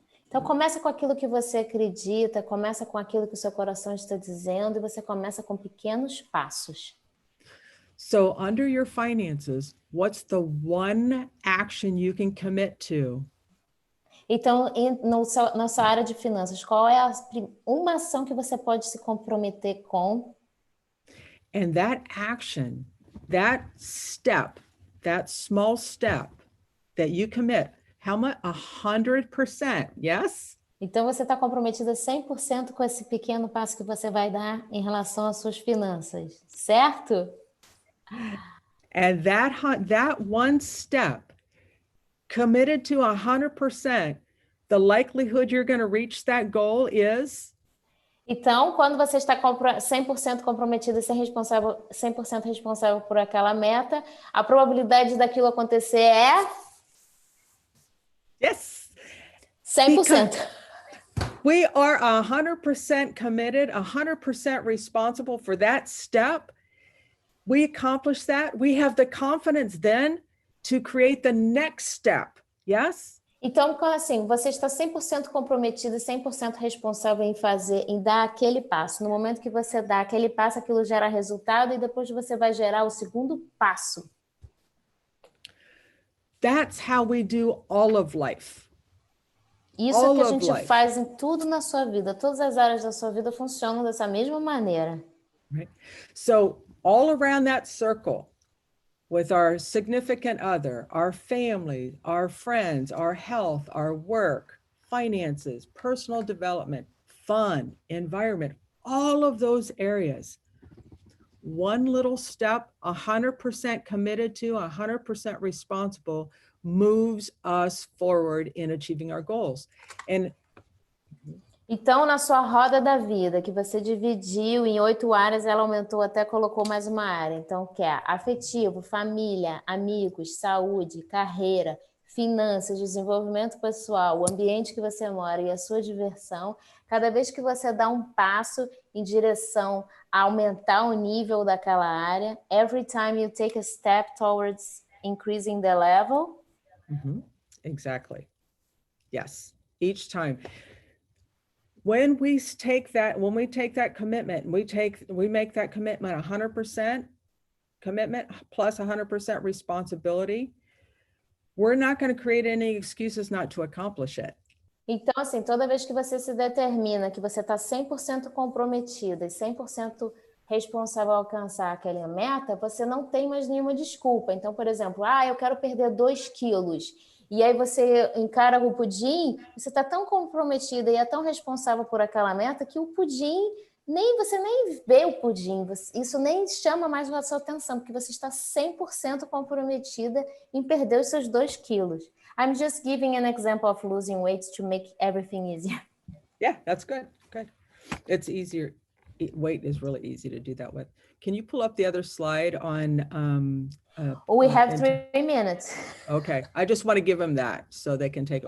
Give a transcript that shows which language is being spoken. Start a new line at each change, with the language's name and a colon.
Portuguese: Então, começa com aquilo que você acredita, começa com aquilo que o seu coração está dizendo, e você começa com pequenos passos.
English: So under your finances, what's the one action you can commit to?
Portuguese: Então, na sua área de finanças, qual é uma ação que você pode se comprometer com?
English: And that action, that step, that small step that you commit, how much? 100%, yes?
Portuguese: Então, você está comprometida 100% com esse pequeno passo que você vai dar em relação às suas finanças, certo?
English: And that one step, committed to 100%, the likelihood you're going to reach that goal is?
Portuguese: Então, quando você está 100% comprometida e 100% responsável por aquela meta, a probabilidade daquilo acontecer é?
English: Yes. 100%. We are 100% committed, 100% responsible for that step. We accomplish that. We have the confidence then to create the next step. Yes?
Portuguese: Então, assim, você está 100% comprometida, 100% responsável em dar aquele passo. No momento que você dá aquele passo, aquilo gera resultado e depois você vai gerar o segundo passo.
English: That's how we do all of life.
Portuguese: Isso é o que a gente faz em tudo na sua vida. Todas as áreas da sua vida funcionam dessa mesma maneira.
English: Right? So all around that circle, with our significant other, our family, our friends, our health, our work, finances, personal development, fun, environment, all of those areas. One little step, 100% committed to, 100% responsible, moves us forward in achieving our goals. And
Portuguese: então, na sua roda da vida, que você dividiu em 8 áreas, ela aumentou até colocou mais uma área. Então, que é afetivo, família, amigos, saúde, carreira, finanças, desenvolvimento pessoal, o ambiente que você mora e a sua diversão. Cada vez que você dá um passo em direção a aumentar o nível daquela área,
English: every time you take a step towards increasing the level. Exactly. Yes. Each time. When we take that commitment, we make that commitment 100% commitment plus 100% responsibility, we're not going to create any excuses not to accomplish it.
Portuguese: Então, assim, toda vez que você se determina que você está 100% comprometida e 100% responsável a alcançar aquela meta, você não tem mais nenhuma desculpa. Então, por exemplo, eu quero perder 2 quilos. E aí você encara o pudim, você está tão comprometida e é tão responsável por aquela meta que o pudim, você nem vê o pudim, isso nem chama mais a sua atenção, porque você está 100% comprometida em perder os seus 2 quilos.
English: I'm just giving an example of losing weight to make everything easier. Yeah, that's good. Good. It's easier. Weight is really easy to do that with. Can you pull up the other slide on? We have 3 minutes. Okay, I just want to give them that so they can take it.